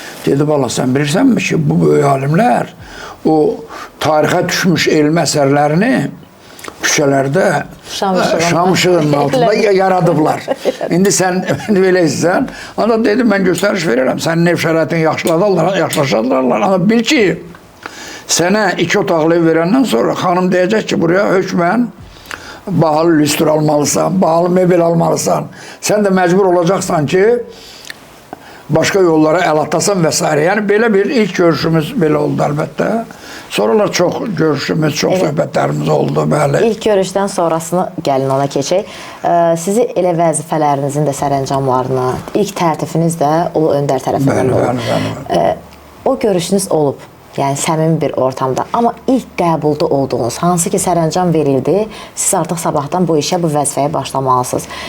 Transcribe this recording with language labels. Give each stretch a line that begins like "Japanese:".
Azerbaijani: Dedi, valla sən bilirsənmi ki, bu böyük alimlər o tarixə düşmüş elm əsərlərini küçələrdə şam işığının altında yaradıblar. İndi sən belə istəyirsən, ana dedim, mən göstəriş verirəm, sənin ev şəraitin yaxşılaşarlar. Ana bil ki, sənə 2 otaqlı ev verəndən sonra xanım deyəcək ki, buraya hökmən bahalı lüstr almalısan, bahalı mebel almalısan.
Turkish: Sen de mecbur olacaksan ki başka yollara el atasan vesaire. Yani böyle bir ilk görüşümüz böyle oldu elbette. Sonralar çok görüşümüz, çok söhbətlərimiz oldu.
Azerbaijani: Bəli. İlk görüşdən sonrasını gəlin ona keçək. Sizi elə vəzifələrinizin də sərəncamlarını, ilk təltifiniz də Ulu Öndər tərəfindən olub. Bəli. O görüşünüz olub. Yəni səmimi bir ortamda. Amma ilk qəbulda olduğunuz, hansı ki sərəncam verildi, siz artıq sabahdan bu işə, bu vəzifəyə başlamalısınız.